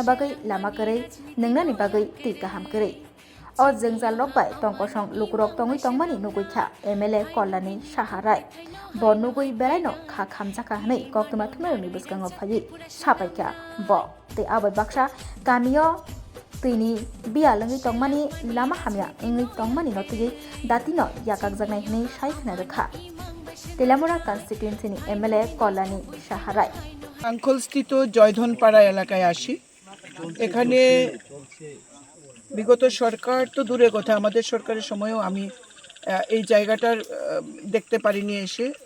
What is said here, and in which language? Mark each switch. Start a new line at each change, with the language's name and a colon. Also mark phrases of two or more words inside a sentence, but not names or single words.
Kok Borok: bagai lama korei nongnani bagai tei kaham korei o jengjal rok bai tongkosong lukurok tongui tongmani nuguikha MLA Kolani Saharai bo nugui berai no kha khamjaka hnei koktuma thumani buskango phai sapaika bo tei abai baksa kamio tini bialangui tongmani lama hamya engui tongmani no tei datino yakakjaknai hnei saikna rekha তেলামোড়া কনস্টিটিউয়েন্সি ni MLA কল্যাণী সাহারাই
Bangla: আঙ্কলস্থিত জয়ধনপাড়া এলাকায় আসি এখানে বিগত সরকার তো দূরের কথা আমাদের সরকারের সময়ও আমি এই জায়গাটার দেখতে পারিনি এসে